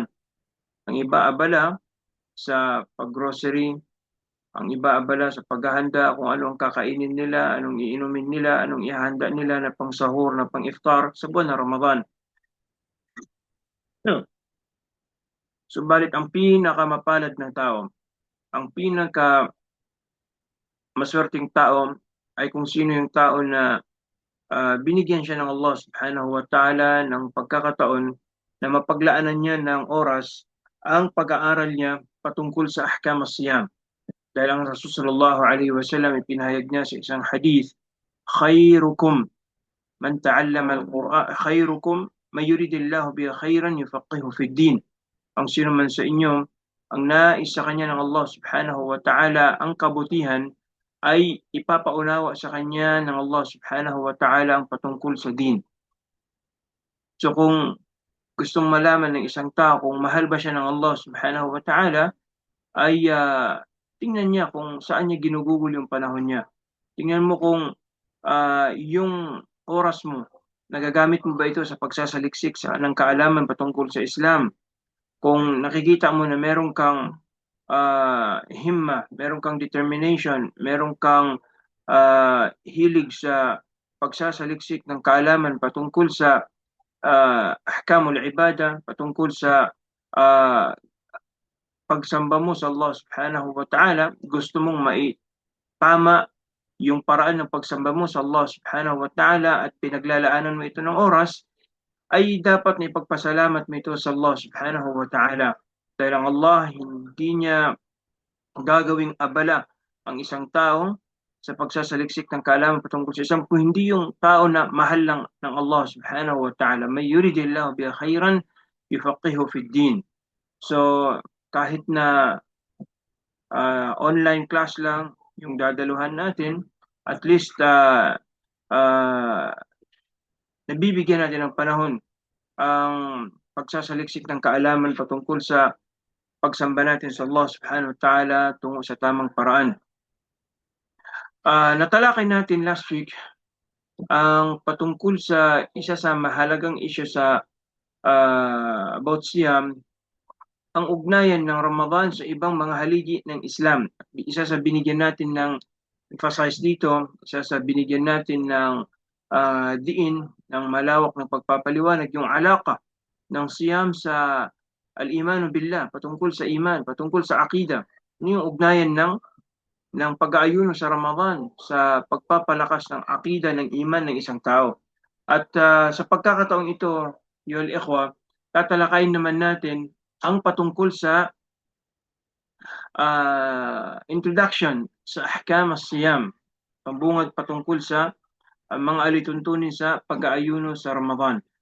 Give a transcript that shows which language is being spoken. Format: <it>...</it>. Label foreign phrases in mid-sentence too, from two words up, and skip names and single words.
<tl>Ang iba abala sa paggrocery, ang iba abala sa paghahanda kung ano ang kakainin nila, anong iinumin nila, anong ihahanda nila na pang sahur, na pang iftar sa buwan ng Ramadan. No. Subalit ang pinakamapalad ng tao, ang pinaka maswerteng tao ay kung sino yung tao na binigyan siya ng Allah</tl> <ar>سبحانه وتعالى</ar> <tl>ng pagkakataon na mapaglaanan niya ng oras ang pag-aaral niya patungkol sa</tl> <ar>أحكام الصيام.</ar> <tl>Dahil ang Rasul</tl> <ar>صلى الله عليه وسلم</ar> <tl>ipinahayag niya sa isang hadith,</tl> <ar>خيركم من تعلم القرآن خيركم من يرد الله به خيرا يفقهه في الدين.</ar> <tl>Ang sino man sa inyo ang nais sa kanya ng Allah</tl> <ar>سبحانه وتعالى</ar> <tl>ang kabutihan, ay ipapaunawa sa kanya ng Allah</tl> <ar>سبحانه وتعالى</ar> <tl>ang patungkol sa din. So kung gustong malaman ng isang tao kung mahal ba siya ng Allah</tl> <ar>سبحانه وتعالى,</ar> <tl>ay tingnan niya kung saan niya ginugugol yung panahon niya. Tingnan mo kung yung oras mo, nagagamit mo ba ito sa pagsasaliksik ng kaalaman patungkol sa Islam? Kung nakikita mo na meron kang himma, meron kang determination, meron kang hilig sa pagsasaliksik ng kaalaman patungkol sa</tl> <ar>أحكام العبادة,</ar> <tl>patungkol sa uh, pagsamba mo sa Allah</tl> <ar>سبحانه وتعالى,</ar> <tl>gusto mong maitama yung paraan ng pagsamba mo sa Allah</tl> <ar>سبحانه وتعالى</ar> <tl>at pinaglalaanan mo ito ng oras, ay dapat na ipagpasalamat mo ito sa Allah</tl> <ar>سبحانه وتعالى.</ar> <tl>Dahil ang Allah hindi niya gagawing abala ang isang tao sa pagsasaliksik ng kaalaman patungkol sa isang, kung hindi yung tao na mahal lang ng Allah</tl> <ar>سبحانه وتعالى. May يرد الله بها خيرا يفقهه في الدين.</ar> <tl>So kahit na</tl> <en>online class</en> <tl>lang yung dadaluhan natin,</tl> <en>at least</en> <tl>uh, nabibigyan natin ng panahon ang pagsasaliksik ng kaalaman patungkol sa pagsamba natin sa Allah</tl> <ar>سبحانه وتعالى</ar> <tl>tungo sa tamang paraan. Natalakay natin</tl> <en>last week</en> <tl>ang patungkol sa isa sa mahalagang issue sa about Siyam, ang ugnayan ng Ramadan sa ibang mga haligi ng Islam. Isa sa binigyan natin ng emphasize dito, isa sa binigyan natin ng diin ng malawak ng pagpapaliwanag, yung alaka ng Siyam sa</tl> <ar>الإيمان بالله,</ar> <tl>patungkol sa iman, patungkol sa akida. Ano yung ugnayan ng pag-aayuno sa Ramadan sa pagpapalakas ng akida ng iman ng isang tao. At sa pagkakataong ito,</tl> <ar>يا إخوة,</ar> <tl>tatalakayin naman natin ang patungkol sa introduction sa</tl> <ar>أحكام الصيام,</ar> <tl>pambungad patungkol sa mga alituntunin sa pag-aayuno sa Ramadan.</tl>